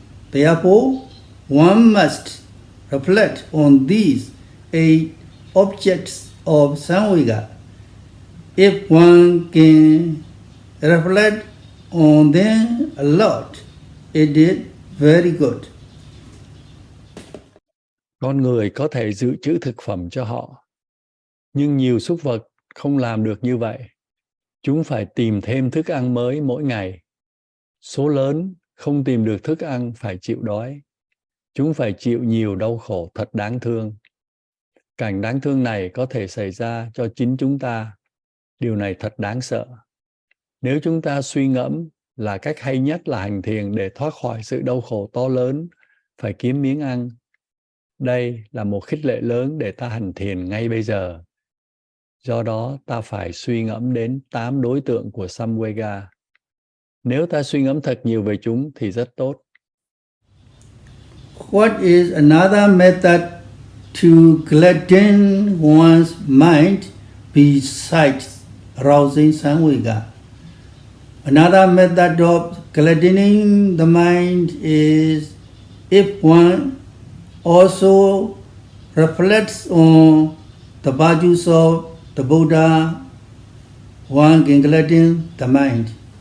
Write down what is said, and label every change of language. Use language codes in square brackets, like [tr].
[en] Therefore, one must reflect on these 8 objects of Samvega. If one can reflect on them a lot, it is very good. [vi] Con người có thể dự trữ thực phẩm cho họ, nhưng nhiều súc vật không làm được như vậy. Chúng phải tìm thêm thức ăn mới mỗi ngày. Số lớn không tìm được thức ăn phải chịu đói. Chúng phải chịu nhiều đau khổ thật đáng thương. Cảnh đáng thương này có thể xảy ra cho chính chúng ta. Điều này thật đáng sợ. Nếu chúng ta suy ngẫm là cách hay nhất là hành thiền để thoát khỏi sự đau khổ to lớn, phải kiếm miếng ăn. Đây là một khích lệ lớn để ta hành thiền ngay bây giờ. Do đó, ta phải suy ngẫm đến 8 đối tượng của Samvega. Nếu ta suy ngẫm thật nhiều về chúng thì rất tốt. [en] What is another method to gladden one's mind besides arousing Samvega? Another method of gladdening the mind is if one also reflects on the virtues of the Buddha, one can gladden the mind.